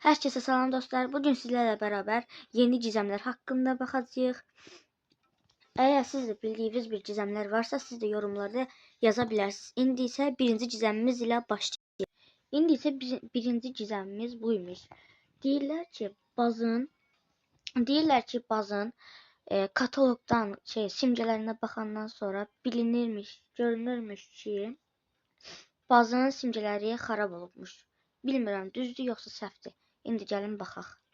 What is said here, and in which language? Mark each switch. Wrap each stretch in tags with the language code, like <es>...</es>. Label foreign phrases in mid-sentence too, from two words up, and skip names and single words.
<tr>Herkese salam dostlar. Bugün sizlerle beraber yeni gizemler hakkında bakacağız. Eğer siz de bildiğiniz bir gizemler varsa siz de yorumlarda yazabilirsiniz. İndi ise birinci gizemimiz ile başlayalım. İndi ise birinci gizemimiz buymuş.</tr> <az>Deyirlər ki bazın katalogdan simgelerine bakandan sonra görünürmüş ki bazının simgeləri xarab olubmuş. Bilmirəm düzdür yoxsa səhvdir. İndi gəlin baxaq.</az>